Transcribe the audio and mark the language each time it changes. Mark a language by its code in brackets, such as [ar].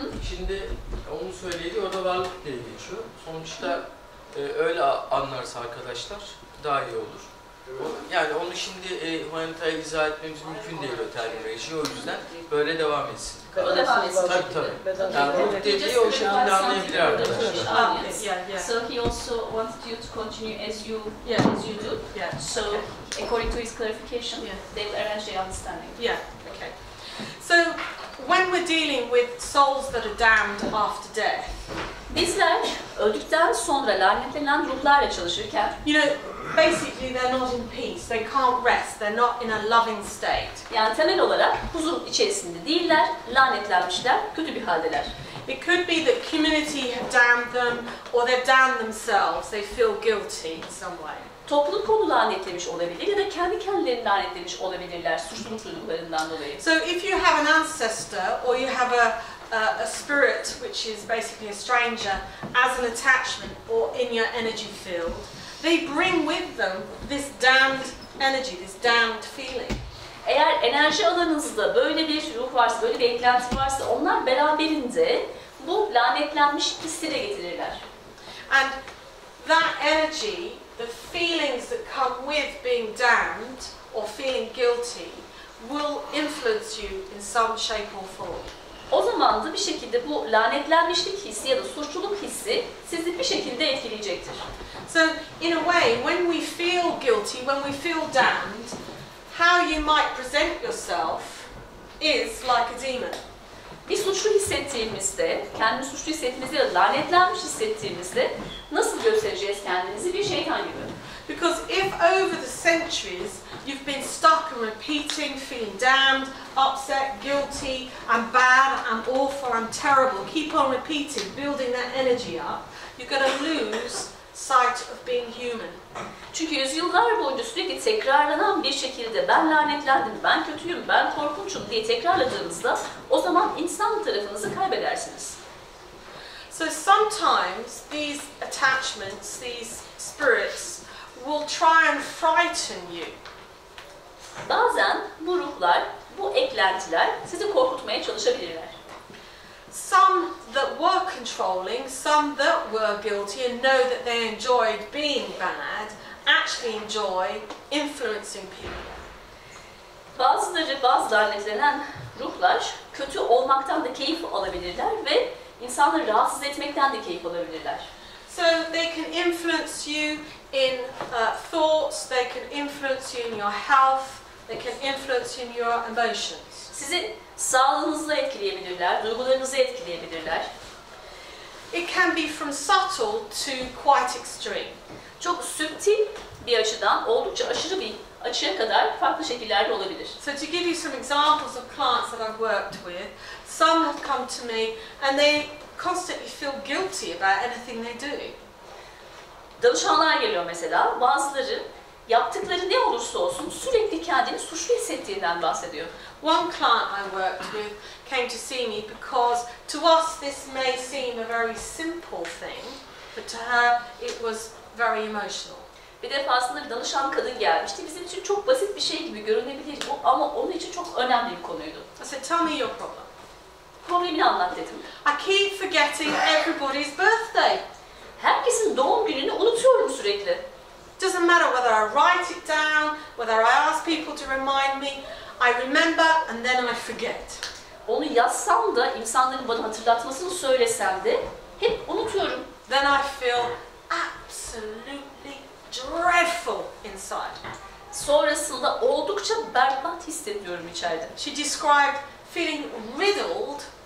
[tr] Şimdi onu söyledi, orada varlık diye geçiyor. Sonuçta öyle anlarsa arkadaşlar daha iyi olur. Yani onu şimdi Juanita'ya izah etmemiz mümkün değil o terminolojiyi, o yüzden böyle devam etsin. O devam etsin. Tabii. Yani ruh dediği o şekilde anlayabilir arkadaşlar. [en] So he also wanted you to continue as you do. Yeah. So according to his clarification, they will arrange their understanding. Yeah. Okay. So when we're dealing with souls that are damned after death, [tr] Bizler öldükten sonra lanetlenen ruhlarla çalışırken, [en] you know, basically they're not in peace. They can't rest. They're not in a loving state. [tr] yani temel olarak huzur içerisinde değiller, lanetlenmişler, kötü bir haldeler. [en] It could be that community have damned them, or they've damned themselves. They feel guilty in some way. [tr] Topluluk onu lanetlemiş olabilir ya da kendi kendilerini lanetlemiş olabilirler suçluluk duyduklarından dolayı. [en] So if you have an ancestor, or you have a spirit which is basically a stranger as an attachment or in your energy field, they bring with them this damned energy, this damned feeling. [tr] Eğer enerji alanınızda böyle bir ruh varsa, böyle bir eklenti varsa onlar beraberinde bu lanetlenmiş hissi de getirirler. [en] And that energy, the feelings that come with being damned or feeling guilty, will influence you in some shape or form. [tr] O zaman da bir şekilde bu lanetlenmişlik hissi ya da suçluluk hissi sizi bir şekilde etkileyecektir. [en] So in a way, when we feel guilty, when we feel damned, how you might present yourself is like a demon. [tr] Bir suçlu hissettiğimizde, kendimizi suçlu hissettiğimizde ya da lanetlenmiş hissettiğimizde nasıl göstereceğiz kendimizi? Bir şeytan gibi. [en] Because if over the centuries you've been stuck and repeating, feeling damned, upset, guilty, I'm bad, I'm awful, I'm terrible, keep on repeating, building that energy up, you're going to lose sight of being human. [tr] Çünkü yüzyıllar boyunca sürekli tekrarlanan bir şekilde ben lanetlendim, ben kötüyüm, ben korkunçum diye tekrarladığınızda o zaman insan tarafınızı kaybedersiniz. [en] So sometimes these attachments, these spirits, will try and frighten you. [tr] Bazen bu ruhlar, bu eklentiler sizi korkutmaya çalışabilirler. [en] Some that were controlling, some that were guilty and know that they enjoyed being bad, actually enjoy influencing people. [tr] Bazıları, bazı lanetlenen ruhlar kötü olmaktan da keyif alabilirler ve insanları rahatsız etmekten de keyif alabilirler. [en] So they can influence you in thoughts, they can influence you in your health, they can influence you in your emotions. [tr] Sizi sağlığınızla etkileyebilirler, duygularınızı etkileyebilirler. [en] It can be from subtle to quite extreme. [tr] Çok süptil bir açıdan oldukça aşırı bir açıya kadar farklı şekillerde olabilir. [en] So to give you some examples of clients that I've worked with, some have come to me and they constantly feel guilty about anything they do. [tr] Danışanlar geliyor mesela, bazıları yaptıkları ne olursa olsun sürekli kendini suçlu hissettiğinden bahsediyor. [en] One client I worked with came to see me because to us this may seem a very simple thing, but to her it was very emotional. [tr] Bir defasında bir danışan kadın gelmişti. Bizim için çok basit bir şey gibi görünebilir ama onun için çok önemli bir konuydu. [en] I said, tell me your problem. [tr] Problemini anlat dedim. [en] I keep forgetting everybody's birthday. [tr] Herkesin doğum gününü unutuyorum sürekli. [en] Doesn't matter whether I write it down, whether I ask people to remind me, I remember and then I forget. [tr] Onu yazsam da, insanların bana hatırlatmasını söylesem de hep unutuyorum. [en] Then I feel absolutely dreadful inside. [tr] Sonrasında oldukça berbat hissediyorum içeride. [en] She described feeling riddled.